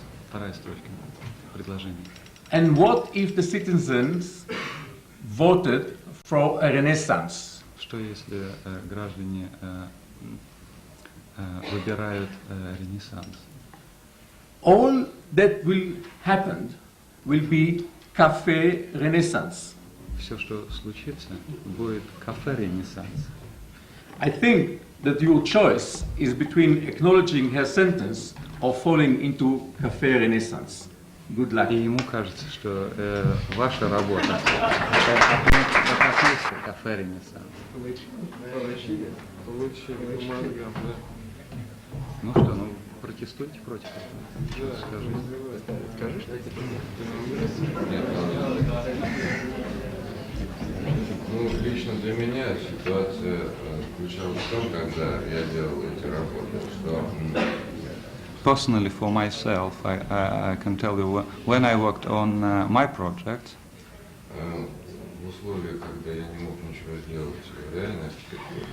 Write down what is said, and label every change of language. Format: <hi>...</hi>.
<ru>Вторая строчка предложения.</ru> <en>And what if the citizens voted for a renaissance?</en> <ru>Что если граждане выбирают ренессанс?</ru> <en>All that will happen will be cafe renaissance.</en> <ru>Все, что случится, будет кафе ренессанс.</ru> <en>I think that your choice is between acknowledging her sentence or falling into cafe renaissance. Good luck.</en> <ru>И ему кажется, что ваша работа это относится к афере Ренессанс. Получили по мозгам, да? Ну что, ну протестуйте против этого. Скажи. Ну, лично для меня ситуация заключалась в том, когда я делал эти работы, что</ru> <en>Personally, for myself, I can tell you when I worked on my project.</en> <ru>В условиях, когда я не мог ничего сделать в реальной архитектуре,</ru>